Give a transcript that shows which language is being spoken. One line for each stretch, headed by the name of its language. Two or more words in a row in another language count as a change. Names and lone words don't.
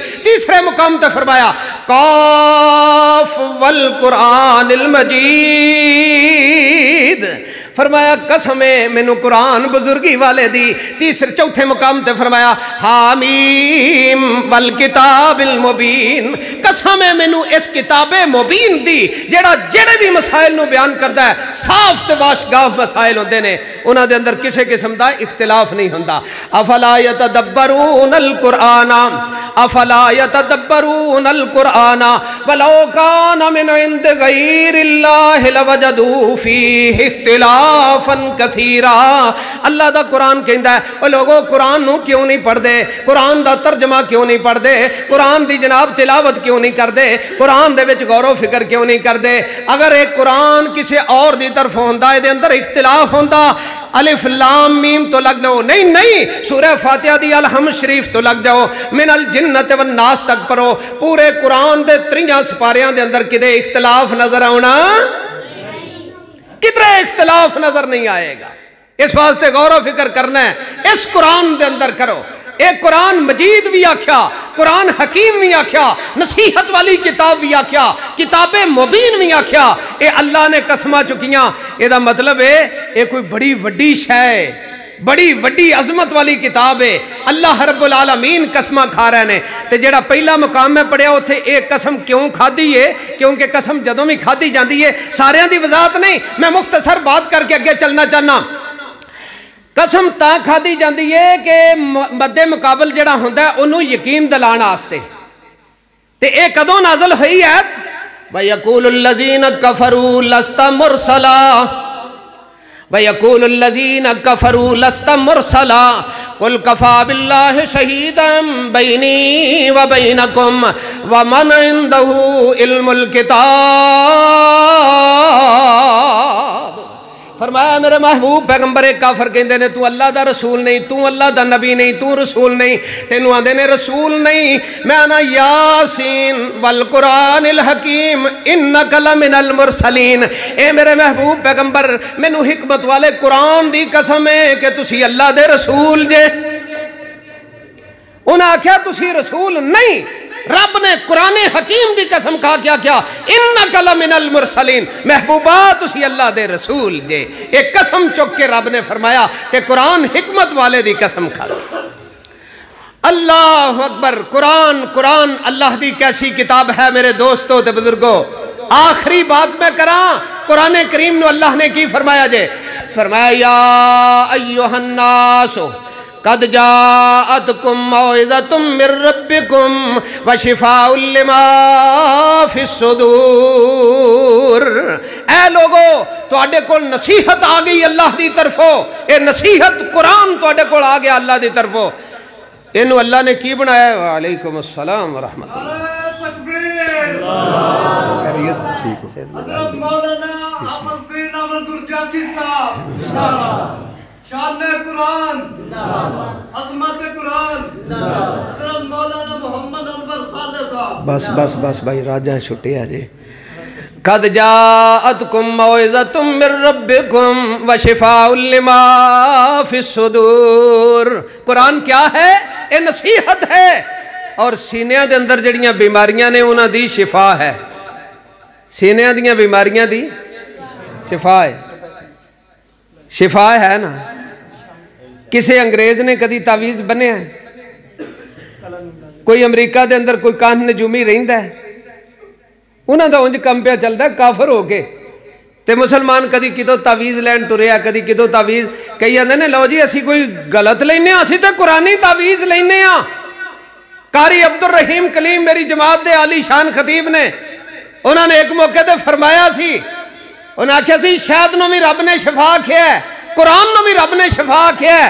Punjabi: تیسرے مقام تے فرمایا
Arabic: قاف والقرآن المجید،
Punjabi: فرمایا قسم ہے مینوں قرآن بزرگی والے دی۔ چوتھے مقام تے فرمایا
Arabic: حامیم والکتاب المبین،
Punjabi: قسم ہے مینوں اس کتاب مبین دی جڑے بھی مسائل نو بیان کردا ہے، صاف تے واشگاف مسائل ہوندے نے، انہاں دے اندر کسے قسم دا اختلاف نہیں ہوندا۔
Arabic: افلا یتدبرون القرآن ولو کان من عند غیر اللہ لوجدوا فیہ اختلافا کثیرا۔
Punjabi: اللہ دا قرآن کہندا ہے او لوگو قرآن نو کیوں نہیں پڑھ دے، قرآن دا ترجمہ کیوں نہیں پڑھ دے، قرآن دی جناب تلاوت کیوں نہیں کر دے، قرآن دے وچ غور و فکر کیوں نہیں کر دے۔ اگر ایک قرآن کسی اور دی طرف ہوندا ہے دے اندر اختلاف ہوندا، الف لام میم تو لگ جاؤ، نہیں سورہ فاتحہ دی الحمد شریف تو لگ جاؤ،
Arabic: من الجنت والناس
Punjabi: تک پڑھو، پورے قرآن دے 3 سپاریاں دے اندر کدے اختلاف نظر آنا، کدھر اختلاف نظر نہیں آئے گا۔ اس واسطے غور و فکر کرنا ہے، اس قرآن دے اندر کرو۔ ایک قرآن مجید بھی آکھیا، قرآن حکیم بھی آکھیا، نصیحت والی کتاب بھی آکھیا، کتاب مبین بھی آکھیا۔ اے اللہ نے قسمہ چکیاں، اے دا مطلب ہے اے کوئی بڑی وڈی شے ہے، بڑی وڈی عظمت والی کتاب ہے۔ اللہ رب العالمین قسمہ کھا رہے ہیں۔ تے جڑا پہلا مقام میں پڑھیا ہوتے ایک قسم کیوں کھادی ہے؟ کیونکہ قسم جدوں بھی کھادی جاندی ہے، ساریاں دی وضاحت نہیں، میں مختصر بات کر کے اگے چلنا چاہنا۔ قسم تا کھادی جاندی ہے کہ مد مقابل جڑا ہوندا ہے انہوں یقین دلان آستے۔ تے ایک کدوں نازل ہوئی ہے
Arabic: وَيَقُولُ الَّذِينَ كَفَرُوا لَسْتَ مُرْسَلًا وَيَقُولُ الَّذِينَ كَفَرُوا لَسْتَ مُرْسَلًا قُلْ كَفَى بِاللَّهِ شَهِيدًا بَيْنِي وَبَيْنَكُمْ وَمَنْ عِنْدَهُ عِلْمُ الْكِتَابِ۔
Punjabi: فرمایا میرے محبوب پیغمبر کافر کہندے نے تو اللہ دا رسول نہیں، تو اللہ دا نبی نہیں، تو رسول نہیں، تینوں آندے نے رسول نہیں۔ میں آنا
Arabic: یاسین والقرآن الحکیم انک لمن المرسلین۔
Punjabi: اے میرے محبوب پیغمبر مینوں حکمت والے قرآن دی قسم ہے کہ تسی اللہ دے رسول جے۔ انہاں آکھیا تسی رسول نہیں، رب نے قرآن حکیم دی قسم کہا کیا
Arabic: انک لمن المرسلین،
Punjabi: محبوبہ تسی اللہ دے رسول جے۔ ایک قسم چک کے رب نے فرمایا کہ قرآن حکمت والے دی قسم کھا دے۔
Arabic: اللہ اکبر۔
Punjabi: قرآن اللہ دی کیسی کتاب ہے میرے دوستو تے بزرگو۔ آخری بات میں کراں، قرآن کریم نو اللہ نے کی فرمایا جے؟
Arabic: فرمایا یا ایہا الناس قد جاءتکم موعظۃ من ربکم وشفاء لما فی الصدور۔
Punjabi: اے لوگو تواڈے کول نصیحت آ گئی اللہ دی طرفوں، اے نصیحت قرآن تواڈے کول آ گیا اللہ دی طرفوں۔ اینو اللہ نے کی بنایا؟
Arabic: وعلیکم السلام ورحمۃ اللہ۔
Punjabi: حضرت مولانا احمد الدین احمد گرجاکی صاحب، شان قرآن، عظمت قرآن، حضرت مولانا محمد انور صالح صاحب۔ بس بھائی راجہ چھٹے آجے۔
Arabic: قد جاءتکم موعظۃ من ربکم وشفاء لما فی الصدور۔
Punjabi: قرآن کیا ہے؟ اے نصیحت ہے، اور سینیاں دے اندر جڑیاں بیماریاں نے انہاں دی شفا ہے۔ سینیاں دیاں بیماریاں دی شفا ہے، شفا ہے نا۔ کسے انگریز نے کدی تعویز بنے ہیں؟ کوئی امریکہ دے اندر کوئی کان نجومی رہندا ہے، انہاں دا انج کم پیا چلدا ہے کافر ہو کے، تے مسلمان کدی کدو تعویز لین ٹریا، کدی کدو تعویز کئی آندے نے لو جی اسی کوئی غلط لینے ہاں، اسی تے قرآنی تعویز لینے ہاں۔ قاری عبد الرحیم کلیم میری جماعت دے عالی شان خطیب نے، انہوں نے ایک موقع تے فرمایا سی، انہوں نے آکھیا سی شاید نو بھی رب نے شفا کیا ہے، قرآن نو بھی رب نے شفا کیا ہے۔